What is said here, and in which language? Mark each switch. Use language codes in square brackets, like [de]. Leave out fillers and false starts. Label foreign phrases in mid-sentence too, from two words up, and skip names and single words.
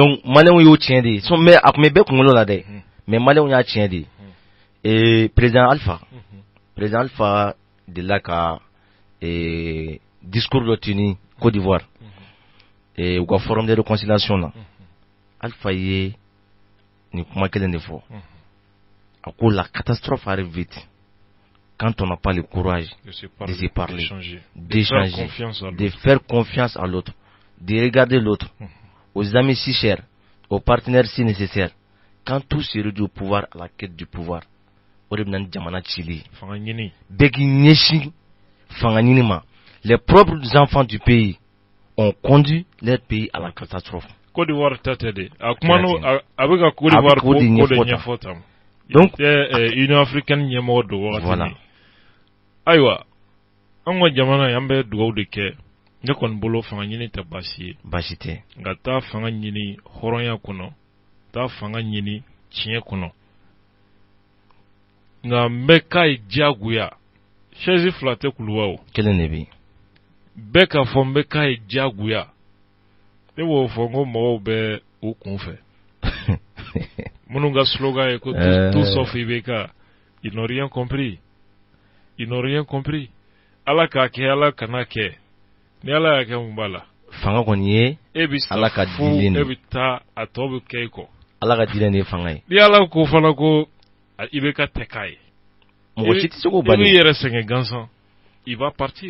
[bm] donc maliyɛnw y'o tiɲɛ de ye mais a tun bɛ bɛɛ kunkolo la dɛ mais maliyɛnw y'a tiɲɛ de ye président Alpha delila ka discours dɔ tenu Côte d'Ivoire u ka [fr] forum de réconciliation [bm] na Alpha ye nin kuma kelen de fɔ a ko [fr] la catastrophe arrive vite quand on n'a pas le courage de se parler, d'échanger, de faire confiance à l'autre, de regarder l'autre, aux amis si chers, aux partenaires si nécessaires, quand tout se réduit au pouvoir, à la quête du pouvoir, les propres enfants du pays ont conduit leur pays à la catastrophe. Côte d'Ivoire, donc, Union africaine, voilà. [bm] Ayiwa an ka jamana yan bɛ dugawu de kɛ ne kɔni bolo fanga ɲini tɛ baasi ye baasi tɛ nka taa fanga ɲini hɔrɔnya kɔnɔ taa fanga ɲini tiɲɛ kɔnɔ nka n bɛ k'a ye diyagoya chaise fila tɛ kuluwa o kelen de bɛ bɛɛ k'a fɔ n bɛ k'a ye diyagoya ne b'o fɔ n ko mɔgɔw bɛ u kun fɛ minnu ka slogan ye ko [fr] tout sauf IBK ils n'ont rien compris. Ils n'ont rien compris. [bm] Ala k'a kɛ ala kana kɛ ni ala y'a kɛ mun b'a la fanga kɔni ye ala ka dilen e bɛ taa a tɔ bɛ kɛ i kɔ ala ka dilen de ye fanga ye ni ala ko fana ko i bɛ ka tɛ k'a ye mɔgɔ si tɛ se k'o bali i b'i yɛrɛ sɛgɛn gansan [fr] i va partir